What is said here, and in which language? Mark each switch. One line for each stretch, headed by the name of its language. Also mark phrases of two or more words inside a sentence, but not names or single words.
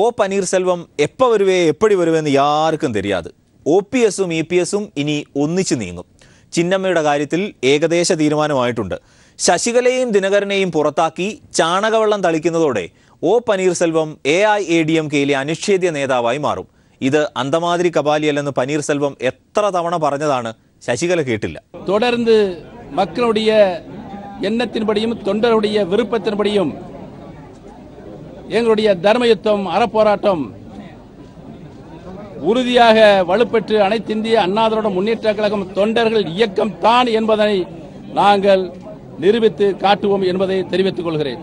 Tamil: പനീർസെൽവം எப்ப வருவே எப்படி வருவென்னு யார்க்கும் தெரியாது.
Malayalam: OPS-ഉം EPS-ഉം ഇനി ഒന്നിച്ചു നീങ്ങും. ചിന്നമ്മയുടെ കാര്യത്തിൽ ഏകദേശ തീരുമാനമായിട്ടുണ്ട്. ശശികലയെയും ദിനകരനെയും പുറത്താക്കി ചാണകവെള്ളം തളിക്കുന്നതോടെ O. പനീർസെൽവം AIADMK-യിലെ അനിഷേധ്യ നേതാവായി മാറും. ഇത് അന്തമാതിരി കപാലിയല്ലെന്ന് പനീർസെൽവം എത്ര തവണ പറഞ്ഞതാണ് ശശികല കേട്ടില്ല.
Tamil: தொடர்ந்து மக்களுடைய எண்ணத்தின்படியும் தொண்டருடைய விருப்பத்தின்படியும் எங்களுடைய தர்மயுத்தம் அறப்போராட்டம் உறுதியாக வலுப்பெற்று அனைத்திந்திய அண்ணா திராவிட முன்னேற்ற கழகம் தொண்டர்கள் இயக்கம் தான் என்பதை நாங்கள் நிரூபித்து காட்டுவோம் என்பதை தெரிவித்துக் கொள்கிறேன்.